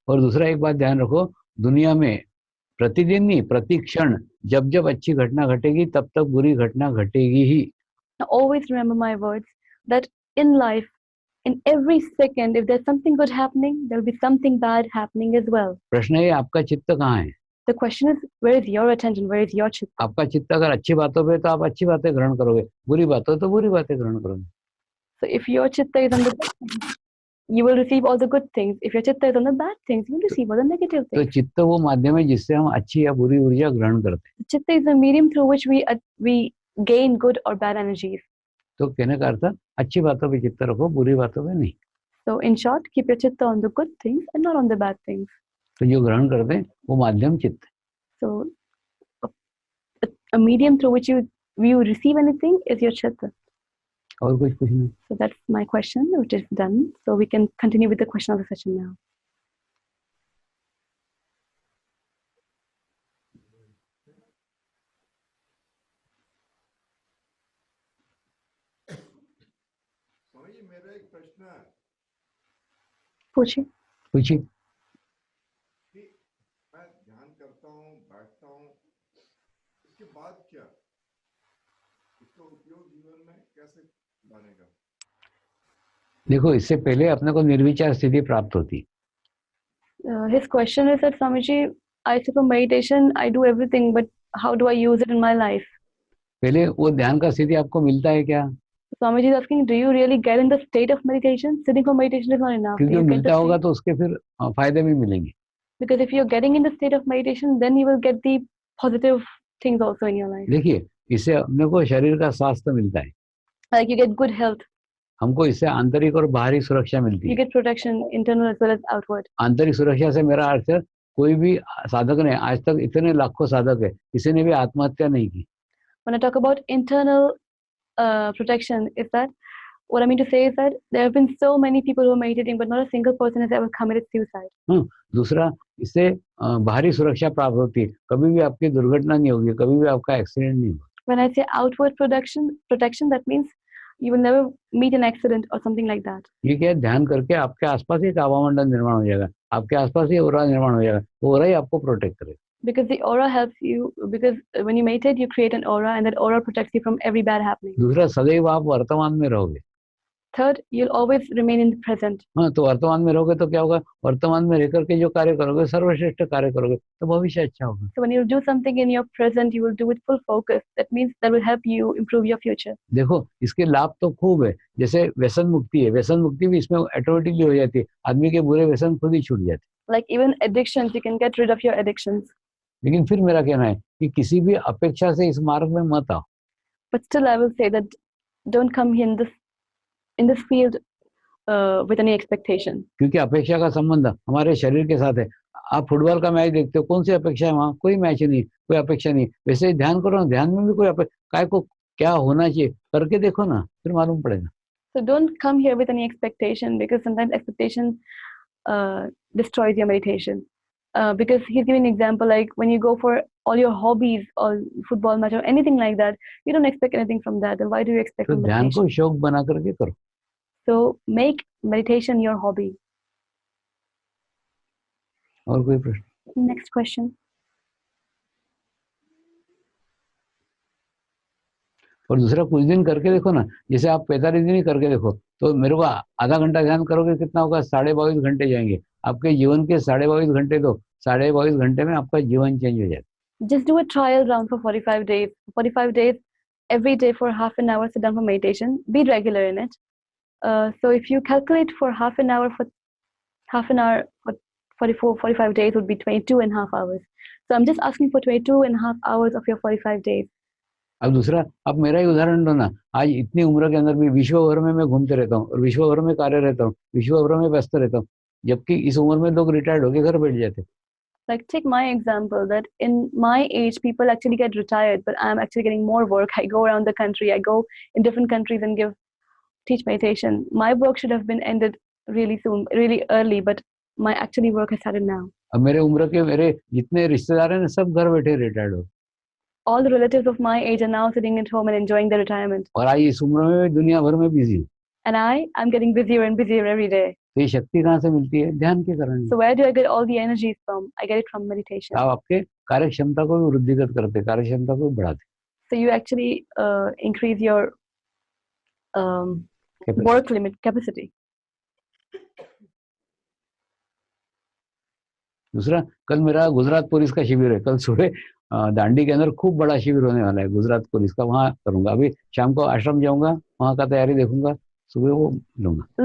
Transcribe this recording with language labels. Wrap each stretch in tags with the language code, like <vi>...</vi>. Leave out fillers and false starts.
<hi>और दूसरा एक बात ध्यान रखो, दुनिया में प्रतिदिन नहीं, प्रति क्षण जब जब अच्छी घटना घटेगी तब तक बुरी घटना घटेगी ही.</hi> <en>Now always remember my words that in life, in every second, if there's something good happening, there'll be something bad happening as well.</en> <hi>प्रश्न है आपका चित्त कहाँ है?</hi> <en>The question is, where is your attention? Where is your Chitta?</en> <hi>आपका चित्त अगर अच्छी बातों पे तो आप अच्छी बातें ग्रहण करोगे, बुरी बातों तो बुरी बातें ग्रहण करोगे.</hi> <en>So if your Chitta is on the good things, you will receive all the good things. If your Chitta is on the bad things, you will receive all the negative</en> <hi>तो</hi> <en>things.</en> <hi>चित्त वो माध्यम है जिससे हम अच्छी या बुरी ऊर्जा ग्रहण करते हैं.</hi> <en>The Chitta is the medium through which we gain good or bad energies.</en> <hi>तो कहने का अर्थ अच्छी बातों पे चित्त रखो, बुरी बातों पे नहीं।</hi> <en>So in short, keep your chitta on the good things and not on the bad things.</en> <hi>तो जो ग्रहण करते हैं वो माध्यम चित्त है।</hi> <en>So a medium through which you receive anything is your chitta.</en> <hi>और कुछ पूछना?</hi> <en>So that's my question, which is done. So we can continue with the question of the session now.</en> <hi>Swami ji, मेरा एक प्रश्न है पूछिए। पूछिए। कि मैं ध्यान करता हूँ, बैठता हूँ, इसके बाद क्या, इसका उपयोग जीवन में कैसे बनेगा? देखो, इससे पहले अपने को निर्विचार स्थिति प्राप्त होती।</hi> <en>His question is that Swamiji, I sit for meditation, I do everything, but how do I use it in my life?</en> <hi>पहले वो ध्यान का स्थिति आपको मिलता है क्या?</hi> <en>Swamiji is asking, do you really get in the state of meditation? Sitting for meditation is not enough.</en> <hi>क्योंकि</hi> <en>Do you get</en> <hi>मिलता</hi> <en>the</en> <hi>होगा</hi> <en>state?</en> <hi>तो उसके फिर फायदे भी मिलेंगे।</hi> <en>Because if you're getting in the state of meditation, then you will get the positive things also in your life.</en> <hi>देखिए, इससे अपने को शरीर का स्वास्थ्य मिलता है,</hi> <en>Like you get good health,</en> <hi>हमको इससे आंतरिक और बाहरी सुरक्षा मिलती</hi> <en>you</en> <hi>है।</hi> <en>get protection, internal as well as outward.</en> <hi>आंतरिक सुरक्षा से मेरा अर्थ है, कोई भी साधक ने आज तक, इतने लाखों साधक है, किसी ने भी आत्महत्या नहीं की।</hi> <en>When I talk about internal protection, is that what I mean to say is that there have been so many people who are meditating, but not a single person has ever committed suicide.</en> <hi>दूसरा, इससे बाहरी सुरक्षा प्राप्त होती है, कभी भी आपकी दुर्घटना नहीं होगी, कभी भी आपका एक्सीडेंट नहीं होगा।</hi> <en>When I say outward protection, that means you will never meet an accident or something like that.</en> <hi>ये क्या है, ध्यान करके आपके आसपास ही एक आवामंडल निर्माण हो जाएगा, आपके आसपास ही ओरा निर्माण हो जाएगा, वो ओरा ही आपको प्रोटेक्ट करेगा।</hi> <en>Because the aura helps you, because when you meditate, you create an aura, and that aura protects you from every bad happening.</en> <hi>दूसरा, सदैव आप वर्तमान में रहोगे।</hi> <en>Third, you'll always remain in the present.</en> <hi>हाँ, तो वर्तमान में रहोगे तो क्या होगा, वर्तमान में रहकर के जो कार्य करोगे, सर्वश्रेष्ठ कार्य करोगे, तो भविष्य अच्छा होगा।</hi> <en>So when you do something in your present, you will do with full focus. That means that will help you improve your future.</en> <hi>देखो, इसके लाभ तो खूब है, जैसे व्यसन मुक्ति है, व्यसन मुक्ति भी इसमें ऑटोमेटिकली हो जाती है, आदमी के बुरे व्यसन खुद ही छूट जाते हैं।</hi> <en>Like even addictions, you can get rid of your addictions.</en> <hi>लेकिन फिर मेरा कहना है कि किसी भी अपेक्षा से इस मार्ग में मत आओ।</hi> <en>But still, I will say that don't come here in this field with any expectation.</en> <hi>क्योंकि अपेक्षा का संबंध हमारे शरीर के साथ है। आप फुटबॉल का मैच देखते हो, कौन सी अपेक्षा है वहाँ? कोई मैच नहीं, कोई अपेक्षा नहीं। वैसे ही ध्यान करो ना, ध्यान में भी कोई काय को क्या होना चाहिए करके देखो ना, फिर मालूम पड़ेगा।</hi> <en>So don't come here with any expectation, because sometimes expectation destroys your meditation. Because he's giving an example, like when you go for all your hobbies or football match or anything like that, you don't expect anything from that. Then why do you expect</en> <hi>तो</hi> <en>from</en> <hi>ध्यान</hi> <en>meditation?</en> <hi>को शौक बना करके करो।</hi> <en>So make meditation your hobby.</en> <hi>और कोई प्रश्न?</hi> <en>Next question.</en> <hi>और दूसरा, कुछ दिन करके देखो ना, जैसे आप 45 दिन ही करके देखो, तो मेरे को आधा घंटा ध्यान करोगे, कितना होगा? 22.5 घंटे जाएंगे आपके जीवन के। 22.5 घंटे, तो 22.5 घंटे में आपका जीवन चेंज हो जाएगा।</hi> <en>Just do a trial round for 45 days. 45 days, every day for half an hour, sit down for meditation. Be regular in it. So if you calculate for half an hour for 45 days would be 22 and a half hours. So I'm just asking for 22 and a half hours of your 45 days.</en> <hi>अब दूसरा, आप मेरा ही उदाहरण लो ना। आज इतनी उम्र के अंदर भी विश्व भर में मैं घूमते रहता हूँ और विश्व भर में कार्य रहता हूँ, विश्व भर में व्यस्त रहता हूँ, जबकि इस उम्र में लोग रिटायर्ड होके घर बैठ जाते।</hi> <en>Like take my example, that in my age people actually get retired, but I'm actually getting more work. I go around the country, I go in different countries and teach meditation. My work should have been ended really soon, really early, but my actually work has started now.</en> <hi>अब मेरे उम्र के मेरे जितने रिश्तेदार हैं सब घर बैठे रिटायर्ड हो।</hi> <en>All the relatives of my age are now sitting at home and enjoying their retirement.</en> <hi>और आज इस उम्र में दुनिया भर में बिजी हूँ।</hi> <en>And I'm getting busier and busier every day.</en> <hi>तो ये शक्ति कहाँ से मिलती है? ध्यान के कारण।</hi> <en>So where do I get all the energies from? I get it from meditation.</en> <hi>आप आपके कार्य क्षमता को भी वृद्धिगत करते, कार्य क्षमता को भी बढ़ाते।</hi> <en>So you actually increase your work limit capacity.</en> <hi>दूसरा, कल मेरा गुजरात पुलिस का शिविर है। कल सुबह दांडी के अंदर खूब बड़ा शिविर होने वाला है गुजरात पुलिस का, वहाँ करूंगा। अभी शाम को आश्रम जाऊंगा, वहाँ का तैयारी देखूंगा, सुबह वो लूंगा।</hi>